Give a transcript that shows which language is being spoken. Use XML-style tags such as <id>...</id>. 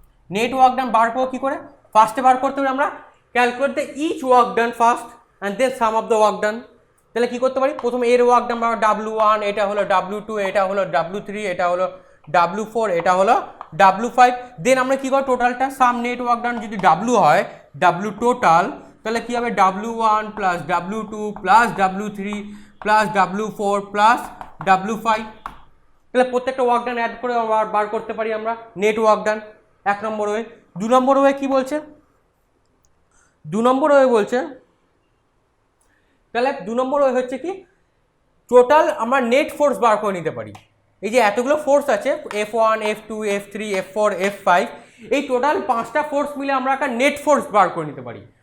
<bn>Net work done বার করবো কী করে? ফার্স্টে বার করতে পারি আমরা</bn> <en>calculate the each work done</en> <bn>first and then some of the work done. তাহলে কী করতে পারি? প্রথমে এর ওয়ার্ক ডান বা W1, এটা হলো W2, এটা হলো W3, এটা হলো W4, এটা হলো W5। দেন আমরা কী করি? টোটালটা সাম নেট ওয়ার্ক ডান যদি W হয়, W টোটাল, তাহলে কী হবে? W1 plus W2 plus W3 plus W4 plus W5। তাহলে প্রত্যেকটা ওয়ার্ক ডান অ্যাড করে বার করতে পারি আমরা নেট ওয়ার্ক ডান। 1 নম্বর ওয়ে। 2 নম্বর ওয়ে কী বলছে? 2 নম্বর ওয়ে বলছে, তাহলে 2 নম্বর ওয়ে হচ্ছে কি? টোটাল আমরা নেট ফোর্স বার করে নিতে পারি। এই যে এতগুলো ফোর্স আছে, F1, F2, F3, F4, F5, এই টোটাল 5টা ফোর্স মিলে আমরা একটা নেট ফোর্স বার করে নিতে পারি।</bn>